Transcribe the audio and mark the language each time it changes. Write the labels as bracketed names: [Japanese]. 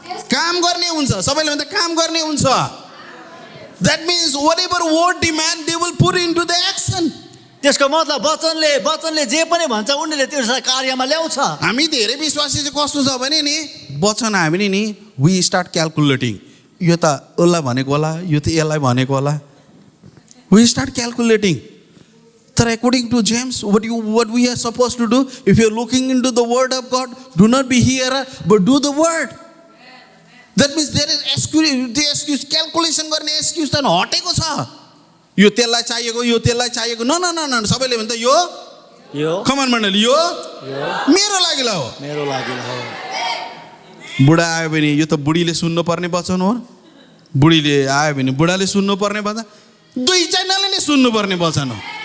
[Nepali] काम गर्ने हुन्छ, सबैले भन्छ काम गर्ने हुन्छ। [English] That means whatever word demand, they will put into the action. [Nepali] त्यसको मतलब वचनले जे पनि भन्छ उनीहरूले त्यसलाई कार्यमा ल्याउँछ। हामी धेरै विश्वासी चाहिँ कस्तो छ भने नि, वचन हामीले नि [English] we start calculating. [Nepali] यो त उसलाई भनेको होला, यो त यसलाई भनेको होला. [English] We start calculating. तर according to James, what we are supposed to do, if you are looking into the word of God, do not be hearer, but do the word. That means there is excuse calculation [Nepali] गर्ने [English] excuse [Nepali] त हटेको छ। यो त्यसलाई चाहिएको, यो त्यसलाई चाहिएको, न सबैले भन्छ यो कमान मण्डली यो मेरो लागि हो, मेरो लागि हो। बुढा आयो भने यो त बुढीले सुन्नु पर्ने वचन हो, बुढीले आयो भने बुढाले सुन्नु पर्ने वचन, दुईजनाले नै सुन्नु पर्ने वचन हो।